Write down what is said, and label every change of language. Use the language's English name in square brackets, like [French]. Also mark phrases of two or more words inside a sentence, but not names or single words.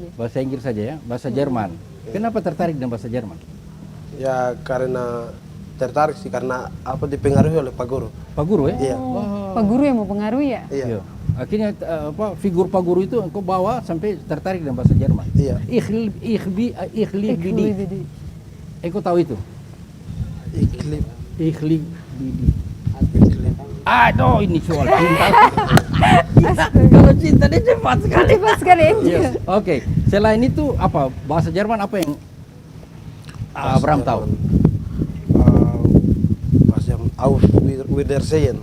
[Indonesian] Bahasa Inggris saja ya, bahasa Jerman. Kenapa tertarik dengan bahasa Jerman? Ya karena tertarik sih karena apa dipengaruhi oleh Pak Guru. Pak Guru ya? Iya. Pak Guru yang mau pengaruhi ya? Iya. Akhirnya figur Pak Guru itu engkau bawa sampai tertarik dengan bahasa Jerman. Iya. [German] Ich liebe dich. [Indonesian] Engkau tahu itu? Iklim. [German] Ich liebe dich. Iklim. [Indonesian] Aduh, ini soal cinta. Kalau cinta dia cepat sekali. Cepat sekali Angel. Yes. Oke. Selain itu apa bahasa Jerman apa yang Abraham tahu? Bahasa [German] Auf Wiedersehen.